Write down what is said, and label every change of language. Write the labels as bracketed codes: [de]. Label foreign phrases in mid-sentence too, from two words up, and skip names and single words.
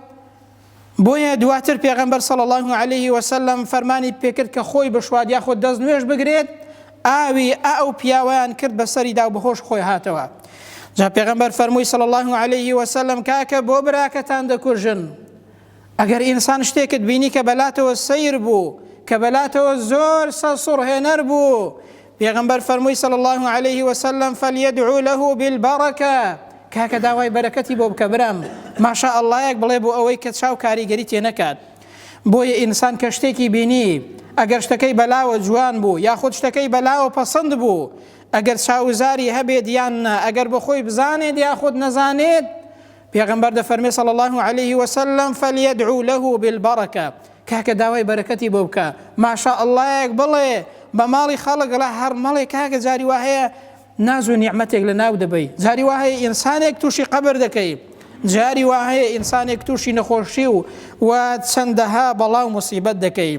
[ckb] بۆیە دواتر پێغەمبەر [ar] صلی الله عليه وسلم [ckb] فەرمانی پێکرد کە خۆی بشوات یاخود دەست نوێژ بگرێت، ئاوی ئەو پیاوەیان کرد بەسەریدا و بەهۆش خۆی هاتەوە. جا پێغەمبەر فەرمووی [ar] صلی الله عليه وسلم [ckb] کاکە بۆ براکەتان دەکوژن، ئەگەر ئینسان شتێکت بینی کە بەلاتەوە سەیر بوو، کە بەلاتەوە زۆر سەسوڕهێنەر بوو، پێغەمبەر فەرمووی صلی الله عليه وسلم [ar] فليدعو له بالبركة، [ckb] کاکە داوای بەرەکەتی بۆ بکە برام، [ar] ماشاء الله [ckb] یەک بڵێ بۆ ئەوەی کە چاو کاریگەری تێ نەکات. بۆیە ئینسان کە شتێکی بینی، ئەگەر شتەکەی بەلاوە جوان بوو یاخود شتەکەی بەلاوە پەسەند بوو، ئەگەر چاوزاری هەبێت یان نا، ئەگەر بەخۆی بزانێت یاخود نەزانێت، پێغەمبەر دەفەرمێ [ar] صلی الله عليه وسلم فليدعو له بالبركة، [ckb] کاکە داوای بەرەکەتی بۆ بکە، [ar] ماشاء الله [ckb] یەک بڵێ بە ماڵی خەڵک لە هەر مەڵێ کاکە جاری وهەیە ناز و نیعمەتێک لە ناو دەبەی، جاری وهەیە ئینسانێک تووشی قەبر دەکەی، جاری وهەیە ئینسانێک تووشی نەخۆشی و چەندەها بەڵاو موسیبەت دەکەی.